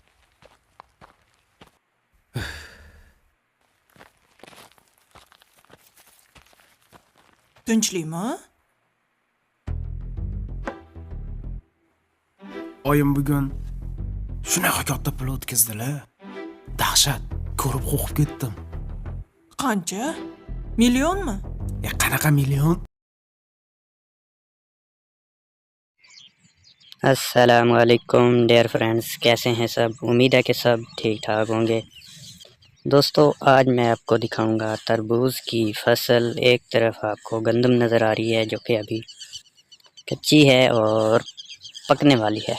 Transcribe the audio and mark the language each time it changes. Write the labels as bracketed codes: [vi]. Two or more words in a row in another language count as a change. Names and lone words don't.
[uz] Tinchlikmi? Oyim bugun shunaqa katta pul o'tkazdilar. Dahshat, ko'rib qo'rqib ketdim. Qancha? Millionmi? Qanaqa million? [hi] अस्सलामुअलैकुम [en] dear friends, [hi] कैसे हैं सब? उम्मीद है कि सब ठीक ठाक होंगे। दोस्तों, आज मैं आपको दिखाऊंगा तरबूज की फसल। एक तरफ आपको गंदम नज़र आ रही है जो कि अभी कच्ची है और पकने वाली है।